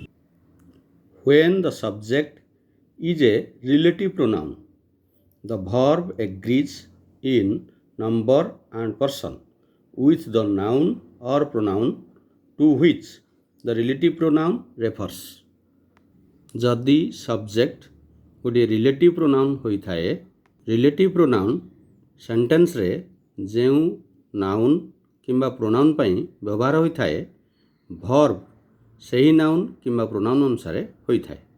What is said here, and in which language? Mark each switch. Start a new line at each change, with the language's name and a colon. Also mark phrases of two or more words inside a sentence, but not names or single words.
English: When the subject is a relative pronoun, the verb agrees in number and person with the noun or pronoun to which the relative pronoun refers.
Odia: ଯଦି ସବଜେକ୍ଟ ଗୋଟିଏ
English: relative pronoun
Odia: ହୋଇଥାଏ,
English: relative pronoun
Odia: ସେଣ୍ଟେନ୍ସରେ ଯେଉଁ ନାଉନ୍ କିମ୍ବା ପ୍ରୋନାଉନ୍ ପାଇଁ ବ୍ୟବହାର ହୋଇଥାଏ, ଭର୍ବ ସେହି ନାଉନ୍ କିମ୍ବା ପ୍ରୋନାଉନ୍ ଅନୁସାରେ ହୋଇଥାଏ।